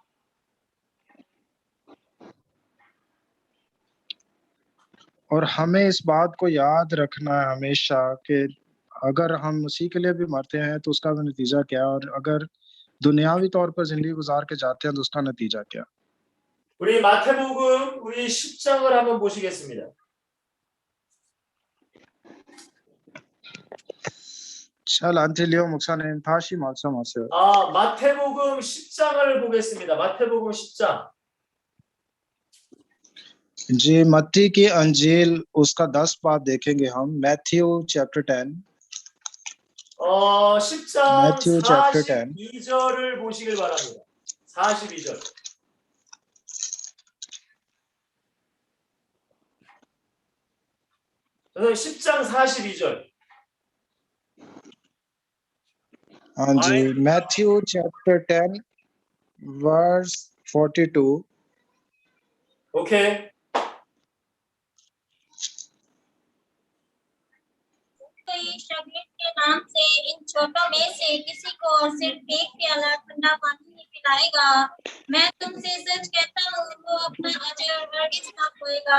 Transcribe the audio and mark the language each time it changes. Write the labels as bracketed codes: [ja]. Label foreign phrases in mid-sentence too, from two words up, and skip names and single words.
[ur] اور ہمیں اس بات کو یاد رکھنا ہے ہمیشہ کہ اگر ہم مسیح کے لیے بھی مرتے ہیں تو اس کا نتیجہ کیا ہے، اور اگر دنیاوی طور پر زندگی گزار کے جاتے ہیں تو اس کا نتیجہ کیا. [ko] 우리 마태복음 우리 10장을 한번 बो시겠습니다. 잘 안 들려 목사님. 다시 말씀하세요. 마태복음 10장을 보겠습니다. 마태복음 10장. [ur] جی، متی کی انجیل اس کا 10 باب دیکھیں گے ہم. [en] Matthew chapter 10. [ko] 10장 [en] Matthew chapter 10. [ko] 42절을 보시길 바랍니다. 42절. 그래서 10장 42절. [ur] ہاں جی, [en] Matthew chapter 10 verse 42. [ko] 오케이. [ur] تو شاگرد کے نام سے ان چھوٹوں میں سے کسی کو صرف ایک پیالہ ٹھنڈا پانی ہی پلائے گا، میں تم سے سچ کہتا ہوں وہ اپنا اجر ہرگز نہ کھوئے گا.